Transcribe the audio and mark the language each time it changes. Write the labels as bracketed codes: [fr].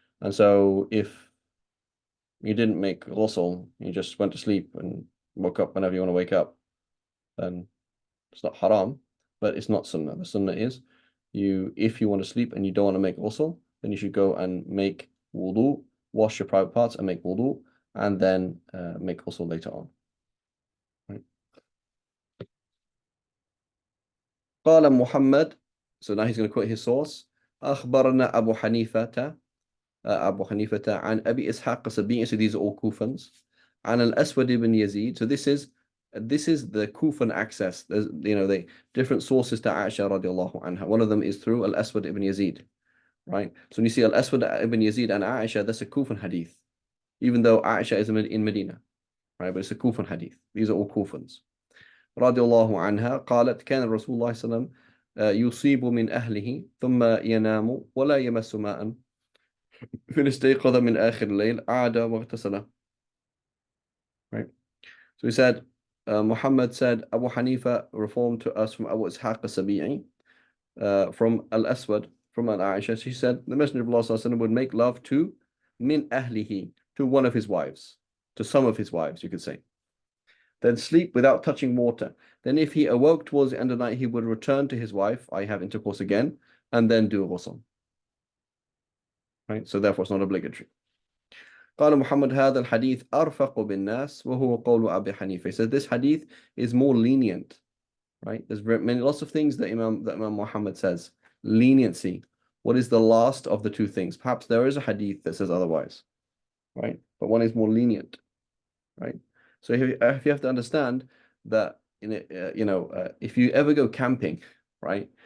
[en] And so if you didn't make ghusl, you just went to sleep and woke up whenever you want to wake up, then it's not haram, but it's not sunnah. The sunnah is if you want to sleep and you don't want to make ghusl, then you should go and make wudu, wash your private parts and make wudu, and then make ghusl later on. Right. [ar] قال محمد, [en] so now he's going to quote his source. [ar] أخبرنا أبو حنيفة أبو حنيفة عن أبي إسحاق السبيعي, [en] so these are all Kufans. [ar] عن الأسود [en] ibn Yazid, so this is the Kufan access. There's the different sources to Aisha radiallahu anha. One of them is through Al-Aswad ibn Yazid, right? So when you see Al-Aswad ibn Yazid and Aisha, that's a Kufan hadith, even though Aisha is in Medina, right? But it's a Kufan hadith. These are all Kufans. [ar] رضي الله عنها قالت كان الرسول الله صلى الله عليه وسلم يصيب من أهله ثم ينام ولا يمس ماء فإن استيقظ من آخر الليل عاد واغتسل. [en] Right. So he said, Muhammad said, Abu Hanifa reformed to us from Abu Ishaq al-Sabi'i, from Al-Aswad, from Al-Aisha. She said, the Messenger of Allah sallallahu alaihi wasallam would make love to [ar] min ahlihi, [en] to one of his wives, to some of his wives, you could say. Then sleep without touching water. Then if he awoke towards the end of the night, he would return to his wife, I have intercourse again, and then do ghusl. Right? So therefore it's not obligatory. [ar] قال محمد هذا الحديث أرفق بالناس وهو قول أبي حنيفة. [en] He said this hadith is more lenient, right? There's lots of things that Imam Muhammad says. Leniency. What is the last of the two things? Perhaps there is a hadith that says otherwise, right? But one is more lenient, right? So if you have to understand that if you ever go camping, right?